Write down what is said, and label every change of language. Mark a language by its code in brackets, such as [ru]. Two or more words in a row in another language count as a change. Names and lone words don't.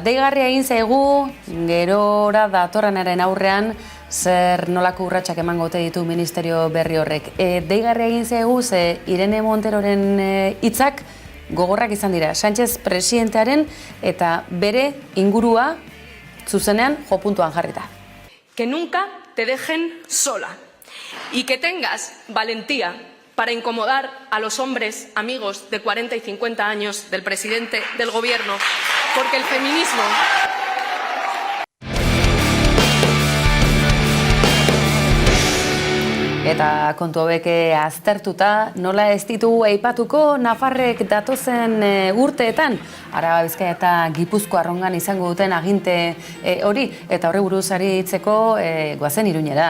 [eu] Deigarria egin zaigu, gerora datorrenaren aurrean, zer nolako urratsak emango ote ditu ministerio berri horrek. Deigarria egin zaigu, ze Irene Monteroren hitzak gogorrak izan dira, Sánchez presidentearen eta bere ingurua zuzenean jo puntuan jarrita. [es] Que nunca te dejen sola y que tengas valentía para incomodar a los hombres amigos de 40 y 50 años del presidente del gobierno, porque el feminismo... [eu] Eta kontu hauek aztertuta, nola ez ditugu aipatuko Nafarrek datozen urteetan, Araba, Bizkaia eta Gipuzko arrongan izango duten aginte hori, eta horri buruz aritzeko goazen Iruñera.